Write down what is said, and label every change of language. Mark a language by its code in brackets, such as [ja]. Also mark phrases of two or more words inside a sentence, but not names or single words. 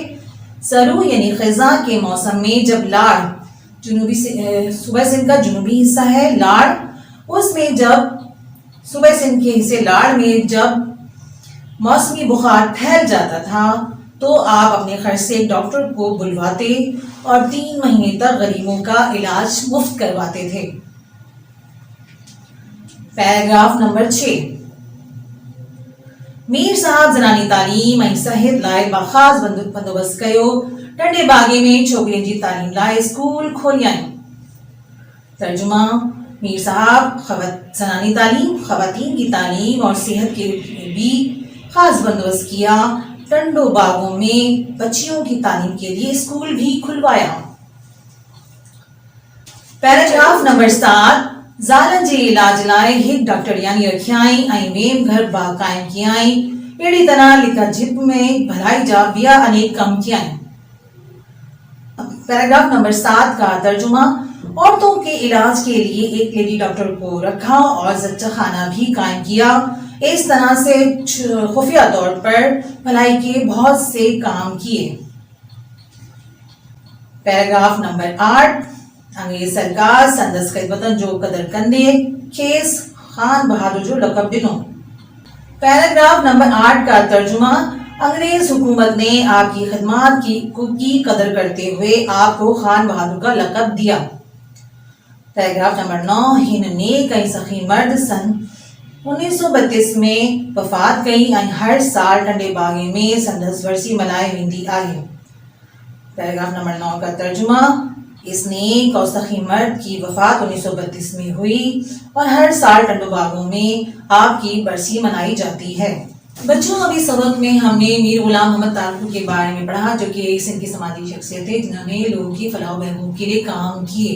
[ur] سرو یعنی خزا کے موسم میں جب لاڑ، صوبہ سندھ کا جنوبی حصہ ہے لاڑ، اس میں جب صوبہ سندھ کے حصے لاڑ میں جب موسمی بخار پھیل جاتا تھا تو آپ اپنے خرچ سے ڈاکٹر کو بلواتے اور 3 مہینے تک غریبوں کا علاج مفت کرواتے تھے. پیراگراف نمبر 6. [sd] मीर साहब ज़नानी तालीम ऐं सिहत लाइ बाख़ास बंदोबस्त कयो। टंडे बागे में छोकिरियुनि जी तालीम लाइ स्कूल खोलियाईं। [ur] ترجمہ۔ میر صاحب زنانی تعلیم, خواتین کی تعلیم اور صحت کے بھی خاص بندوبست کیا. ٹنڈو باگوں میں بچیوں کی تعلیم کے لیے اسکول بھی کھلوایا. پیراگراف نمبر 7. [sd] ज़ालनि जे इलाज लाइ हिकु डॉक्टरियानी रखियाईं ऐं वेम घर बाग कायम कियाईं। अहिड़ी तरह लिका जिप में भलाई जा ॿिया अनेक कम कियाईं। [ur] پیراگراف نمبر 7 کا ترجمہ. عورتوں کے علاج کے لیے ایک [en] lady doctor [ur] کو رکھا اور زچہ خانہ بھی قائم کیا. اس طرح سے خفیہ طور پر بھلائی کے بہت سے کام کیے. پیراگراف نمبر 8. [sd] अंग्रेज सरकार संदस ख़िदमतन जो कदर कंदे खेस खान बहादुर जो लक़ब ॾिनो। [ur] پیراگراف نمبر 8 کا ترجمہ. انگریز حکومت نے آپ کی خدمت کی قدر کرتے ہوئے آپ کو خان بہادر کا لقب دیا. پیراگراف نمبر 9. [sd] हिन नेक ऐं सखी मर्द सन 1932 में वफ़ात कई ऐं हर साल टंडे बागे में संदस वरसी मल्हाई वेंदी आहे। [ur] پیراگراف نمبر 9 کا ترجمہ۔ اس نیک اور سخی مرد کی وفات 1932 میں ہوئی اور ہر سال ٹنڈو باگوں میں آپ کی برسی منائی جاتی ہے. بچو، ابھی سبق میں ہم نے میر غلام محمد تالپور کے بارے میں پڑھا، جو کہ ایک سندھ کی سماجی شخصیت ہے جنہوں نے لوگوں کی فلاح بہبود کے لیے کام کیے.